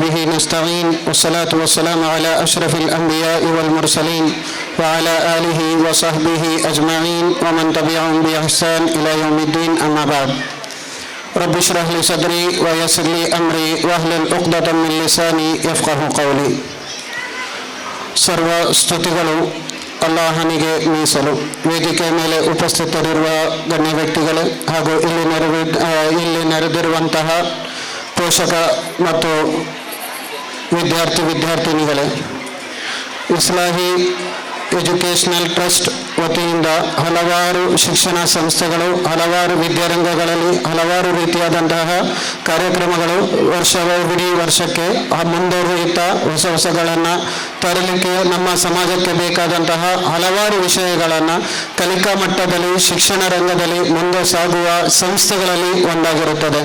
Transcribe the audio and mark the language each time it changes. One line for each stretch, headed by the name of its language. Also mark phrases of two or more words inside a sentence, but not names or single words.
Arabic: نستعين والصلاة والسلام على أشرف الأنبياء والمرسلين وعلى آله وصحبه أجمعين ومن تبعهم بإحسان إلى يوم الدين أما بعد رب اشرح لي صدري ويسر لي أمري واحلل عقدة من لساني يفقه قولي
Kannada: ಸರ್ವ ಸ್ತುತಿಗಳು ಅಲ್ಲಾಹನಿಗೆ ಮೀಸಲು. ವೇದಿಕೆ ಮೇಲೆ ಉಪಸ್ಥಿತರಿರುವ ಗಣ್ಯ ವ್ಯಕ್ತಿಗಳೇ ಹಾಗೂ ಇಲ್ಲಿ ನೆರೆದಿರುವಂತಹ ಪೋಷಕ ಮತ್ತು ವಿದ್ಯಾರ್ಥಿನಿಗಳೇ, ಇಸ್ಲಾಹಿ ಎಜುಕೇಷನಲ್ ಟ್ರಸ್ಟ್ ವತಿಯಿಂದ ಹಲವಾರು ಶಿಕ್ಷಣ ಸಂಸ್ಥೆಗಳು, ಹಲವಾರು ವಿದ್ಯಾರಂಗಗಳಲ್ಲಿ ಹಲವಾರು ರೀತಿಯಾದಂತಹ ಕಾರ್ಯಕ್ರಮಗಳು ಇಡೀ ವರ್ಷಕ್ಕೆ ಮುಂದುವರಿಯುತ್ತಾ ಹೊಸಗಳನ್ನು ತರಲಿಕ್ಕೆ ನಮ್ಮ ಸಮಾಜಕ್ಕೆ ಬೇಕಾದಂತಹ ಹಲವಾರು ವಿಷಯಗಳನ್ನು ಕಲಿಕಾ ಮಟ್ಟದಲ್ಲಿ ಶಿಕ್ಷಣ ರಂಗದಲ್ಲಿ ಮುಂದೆ ಸಾಗುವ ಸಂಸ್ಥೆಗಳಲ್ಲಿ ಒಂದಾಗಿರುತ್ತದೆ.